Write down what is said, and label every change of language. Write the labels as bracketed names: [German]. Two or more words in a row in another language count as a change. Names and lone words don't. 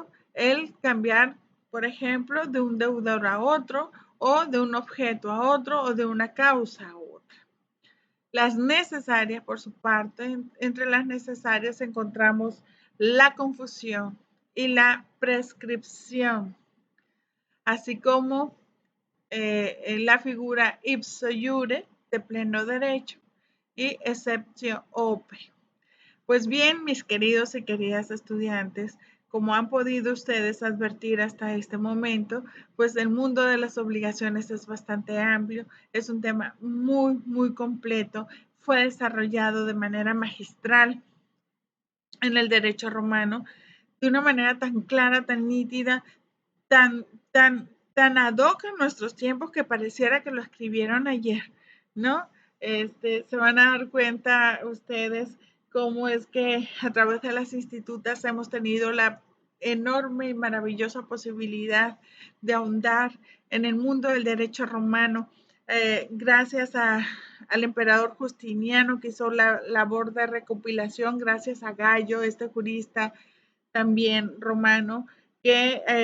[Spanish] El cambiar, por ejemplo, de un deudor a otro, o de un objeto a otro, o de una causa a otra. Las necesarias, por su parte, entre las necesarias encontramos la confusión y la prescripción, así como la figura [Latin] ipso iure [Spanish] de pleno derecho y [Latin] exceptio ope. [Spanish] Pues bien, mis queridos y queridas estudiantes, como han podido ustedes advertir hasta este momento, pues el mundo de las obligaciones es bastante amplio, es un tema muy, muy completo, fue desarrollado de manera magistral en el derecho romano, de una manera tan clara, tan nítida, tan [Latin] ad hoc [Spanish] en nuestros tiempos que pareciera que lo escribieron ayer, ¿no? Se van a dar cuenta ustedes cómo es que a través de las institutas hemos tenido la enorme y maravillosa posibilidad de ahondar en el mundo del derecho romano, gracias al emperador Justiniano que hizo la labor de recopilación, gracias a Gallo, este jurista también romano, que